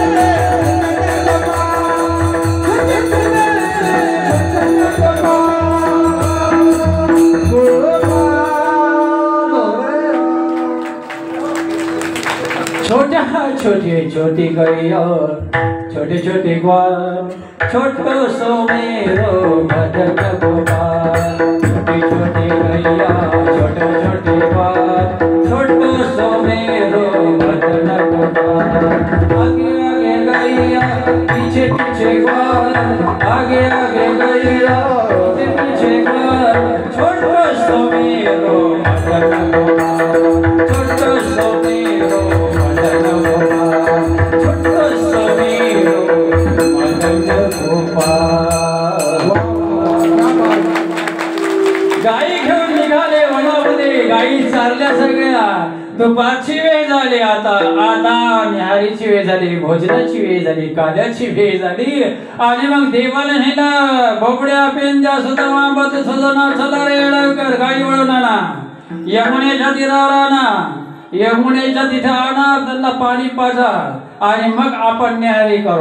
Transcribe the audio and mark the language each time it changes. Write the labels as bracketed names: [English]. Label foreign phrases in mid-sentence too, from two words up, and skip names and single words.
[Braj] छोट्या छोटे छोटी गैया, छोटे छोटे ग्वाल, छोटो सो मेरो भजन गोपाल. छोटी छोटी गैया, छोटे छोटे ग्वाल, छोटो सो मेरो भजन गोपाल. आगे आगे गैया, पीछे पीछे ग्वाल, आगे आगे गैया, पीछे पीछे ग्वाल, छोटो सो मेरो भजन गोपाल, छोटो सो मेरो [Marathi] गाई घेऊन निघाले वनामध्ये. गाई चारल्या सगळ्या. दुपारची वेळ झाली, आता न्याहारीची वेळ झाली, भोजनाची वेळ झाली, काल्याची वेळ झाली. आणि मग देवाला नेला, भोपड्या पेंद्या सुदामा मधुसूदना चला रे लवकर गाई वळून आणा, यमुनेच्या तीरावर आणा, यमुनेच्या तिथे आणा, त्यांना पाणी पाजा आणि मग आपण न्याहारी करू.